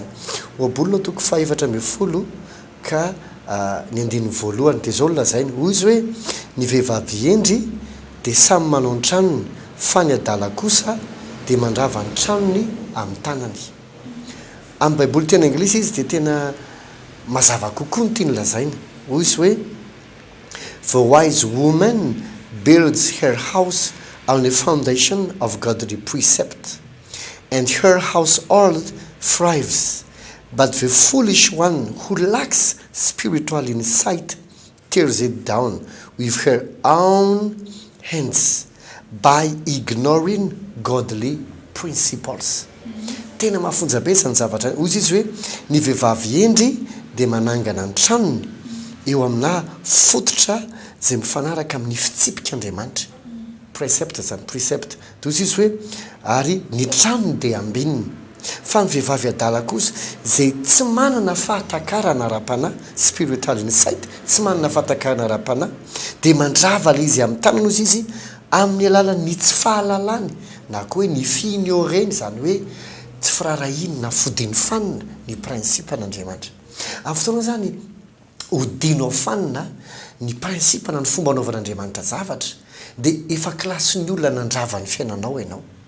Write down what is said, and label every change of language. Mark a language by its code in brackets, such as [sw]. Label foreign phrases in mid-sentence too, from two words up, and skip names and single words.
[mg] Ohabolona toko 4:10 ka ny andininy voalohany dia izao lazainy hoy izy hoe ny vehivavy endry dia samy manao ny tranony fa ny adala kosa dia mandrava ny tranony amin'ny tanany. Amin'ny baiboly tena anglisy izy dia tena mazava kokoa ny tiany lazaina. Hoy izy hoe [en] the wise woman builds her house on the foundation of godly precept, and her household thrives. But the foolish one who lacks spiritual insight tears it down with her own hands by ignoring godly principles. [mg] Tena mahafonja be izany zavatra. Ozy izy hoe ny vehivavy endry dia manangana ny tranony eo amina fototra izay mifanaraka amin'ny fitsipik'Andriamanitra. Precept zany, precept. Ozy izy hoe ary ny tranony dia ambininy. Fa ny vehivavy adala kosa izay tsy manana fahatakarana ara-panahy, [en] spiritual insight, [mg] tsy manana fahatakarana ara-panahy, dia mandrava le izy amin'ny tanana ozy izy amin'ny alalan'ny tsy fahalalany na koa hoe ny fignoreny, zany hoe tsy firarahiny na fodiny fanina ny principe an'Andriamanitra. Amin'ny fotoana zany hodinao fanina ny principe na ny fomba anaovan'Andriamanitra zavatra dia efa klasin'ny olona nandrava ny fiainanao ianao.